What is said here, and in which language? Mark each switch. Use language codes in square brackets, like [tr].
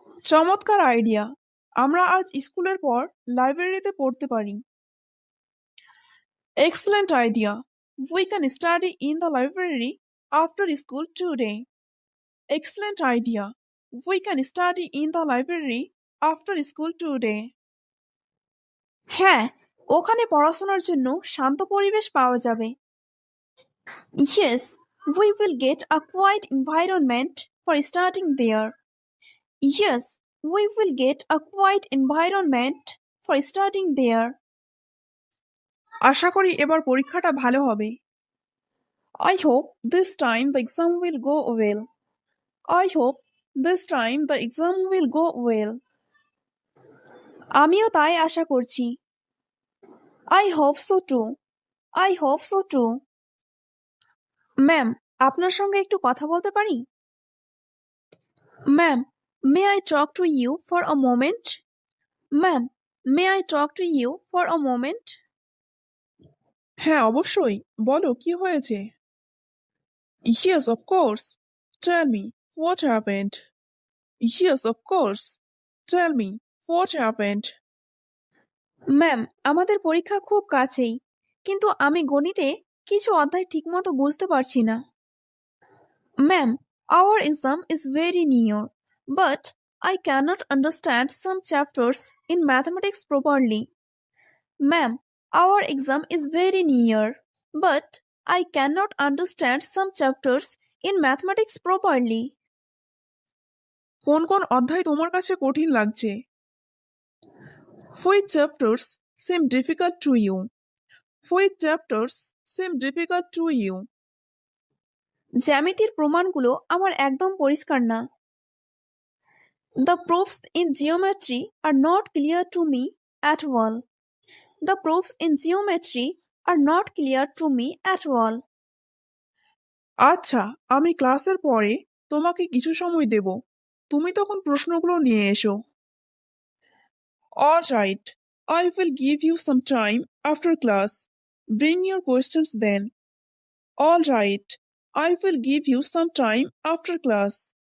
[bn] চমৎকার আইডিয়া, আমরা আজ স্কুলের পর লাইব্রেরিতে পড়তে পারি। [en] Excellent idea. We can study in the library after school today. Excellent idea. We can study in the library after school today. [bn] হ্যাঁ, ওখানে পড়াশোনার জন্য শান্ত পরিবেশ পাওয়া যাবে। [en] Yes, we will get a quiet environment for studying there. Yes, we will get a quiet environment for studying there. আশা করি এবার পরীক্ষাটা ভালো হবে। I hope this time the exam will go well. I hope this time the exam will go well. [bn] আমিও তাই আশা করছি। [en] I hope so too. I hope so too. [bn] Ma'am, আপনার সঙ্গে একটু কথা বলতে পারি? [en] Ma'am, may I talk to you for a moment? Ma'am, may I talk to you for a moment? [bn] হ্যাঁ, অবশ্যই, বলো কি হয়েছে? [en] Yes, of course. Tell me what happened. Yes, of course. Tell me what happened. [bn] Ma'am, আমাদের পরীক্ষা খুব কাছেই, কিন্তু আমি গণিতে কিছু অধ্যায় ঠিকমতো বুঝতে পারছি না। [en] Ma'am, our exam is very near, but I cannot understand some chapters in mathematics properly. Ma'am, our exam is very near, but I cannot understand some chapters in mathematics properly. [bn] কোন কোন অধ্যায় তোমার কাছে কঠিন লাগছে? [en] Which chapters seem difficult to you? Which chapters seem difficult to you? [bn] জ্যামিতির প্রমাণগুলো আমার একদম পরিষ্কার না। [en] The proofs in geometry are not clear to me at all. The proofs in geometry are not clear to me at all. [bn] আচ্ছা, আমি ক্লাসের পরে তোমাকে কিছু সময় দেব। তুমি তখন প্রশ্নগুলো নিয়ে এসো। [en] All right, I will give you some time after class. Bring your questions then. All right, I will give you some time after class.